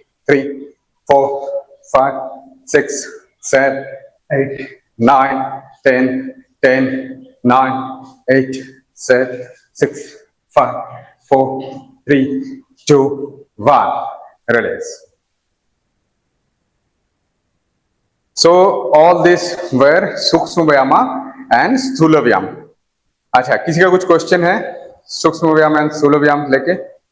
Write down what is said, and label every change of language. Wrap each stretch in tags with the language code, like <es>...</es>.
<en>3 4 5 6 7 8 9 10 10 9 8 7 6 5 4 3 2 1, release. So all these were सूक्ष्म व्यायाम and स्थूल व्यायाम.</en> <hi>अच्छा, किसी का कुछ क्वेश्चन है सूक्ष्म व्यायाम एंड स्थूल व्यायाम लेके?</hi>